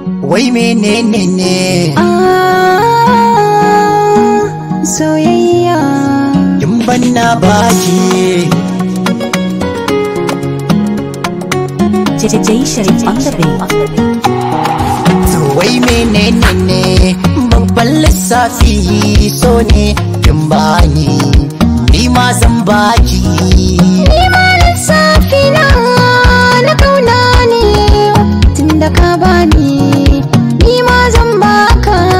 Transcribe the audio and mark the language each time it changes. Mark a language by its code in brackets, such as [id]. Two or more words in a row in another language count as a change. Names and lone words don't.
[ha] Wai menene ne? Ah, soyayya. In ban na baki. [en] J J Sharif on the beat. [ha] To wai menene ne? Babban lissafi so ne kin bani, ni ma zan baki. Ni ma lissafi na na kauna ne, tunda ka bani, ni ma zan baka.